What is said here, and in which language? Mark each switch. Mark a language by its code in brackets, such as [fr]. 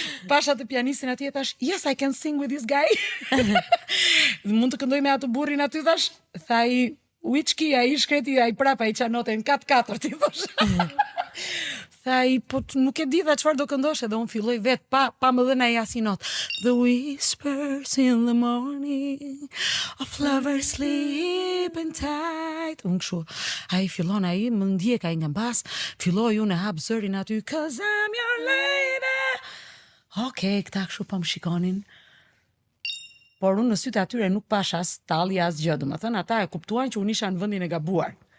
[sq] Pash atë pianistin atje e thash, [en] yes, I can sing with this guy. [sq] Mund të këndoj me atë burrin aty thash, tha ai, [en] which key [sq] ai shkreti ai prapa ai çanote në 4/4 ti thash. Tha ai, po nuk e di dha çfarë do këndosh edhe unë filloj vet pa më dhënë ai asnjë notë. [en] The whispers in the morning of lovers sleeping tight. [sq] Unë kështu, ai fillon ai më ndjek ai nga mbas, filloi unë hap zërin aty, [en] 'cause I'm your lady. [sq] Okej, këta kështu po më shikonin. Por unë në sytë atyre nuk pash as talli as gjë, domethënë ata e kuptuan që unë isha në vendin e gabuar.